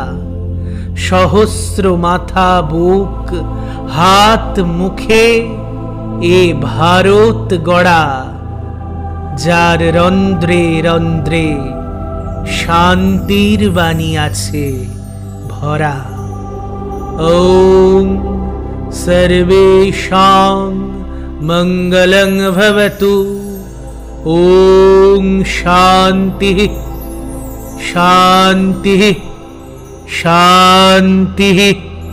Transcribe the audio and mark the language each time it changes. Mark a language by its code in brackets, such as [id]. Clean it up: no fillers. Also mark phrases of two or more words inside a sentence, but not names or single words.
[bn] সহস্র মাথা বুক হাত মুখে এ ভারত গড়া, যার রন্ধ্রে রন্ধ্রে শান্তির বাণী আছে ভরা। [sa] ॐ सर्वेषां मङ्गलं भवतु। ॐ शान्तिः शान्तिः शान्तिः।